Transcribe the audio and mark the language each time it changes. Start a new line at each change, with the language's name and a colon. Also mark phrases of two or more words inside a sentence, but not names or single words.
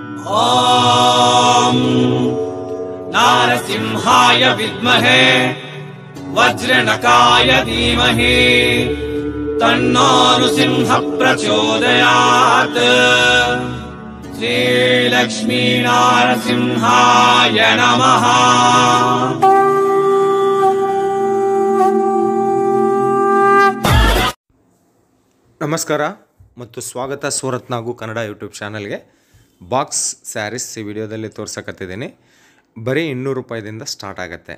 Sanskrit: ॐ नारसिंहाय विद्महे वज्रनकाय धीमहि तन्नो नृसिंह प्रचोदयात्। श्रीलक्ष्मी नारसिंहाय नमः।
Kannada: ನಮಸ್ಕಾರ ಮತ್ತು ಸ್ವಾಗತ ಸೂರತ್ ನಾಗು ಕನ್ನಡ ಯೂಟ್ಯೂಬ್ ಚಾನಲ್ಗೆ.
English: box sarees
Kannada: ಈ ವಿಡಿಯೋದಲ್ಲಿ ತೋರ್ಸಕತ್ತಿದ್ದೀನಿ. ಬರೀ 200 ರೂಪಾಯಿದಿಂದ ಸ್ಟಾರ್ಟ್ ಆಗುತ್ತೆ.